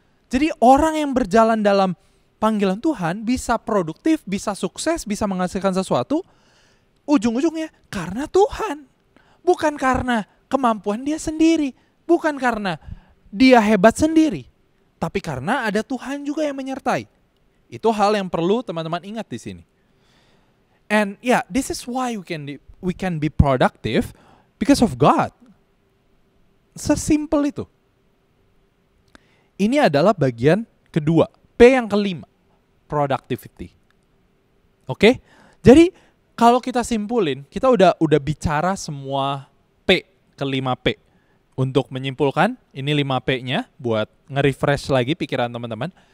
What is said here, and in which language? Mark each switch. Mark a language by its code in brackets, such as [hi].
[id] Jadi orang yang berjalan dalam panggilan Tuhan bisa produktif, bisa sukses, bisa menghasilkan sesuatu, ujung-ujungnya karena Tuhan. Bukan karena kemampuan dia sendiri, bukan karena dia hebat sendiri, tapi karena ada Tuhan juga yang menyertai. Itu hal yang perlu teman-teman ingat di sini. [en] And yeah, this is why we can be productive because of God. [id] Sesimpel itu. Ini adalah bagian kedua, P yang kelima, productivity. Oke? Jadi kalau kita simpulin, kita udah bicara semua P, kelima P. Untuk menyimpulkan, ini 5 P-nya buat nge-refresh lagi pikiran teman-teman.